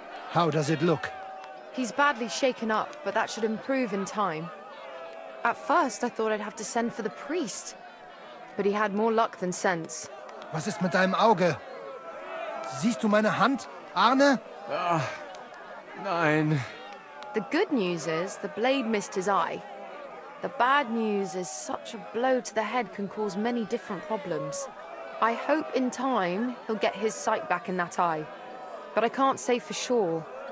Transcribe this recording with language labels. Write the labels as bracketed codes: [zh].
[en] How does it look? He's badly shaken up, but that should improve in time. At first, I thought I'd have to send for the priest, but he had more luck than sense. [de] Was ist mit deinem Auge? Siehst du meine Hand, Arne? Nein. [en] The good news is the blade missed his eye. The bad news is such a blow to the head can cause many different problems. I hope in time he'll get his sight back in that eye, but I can't say for sure.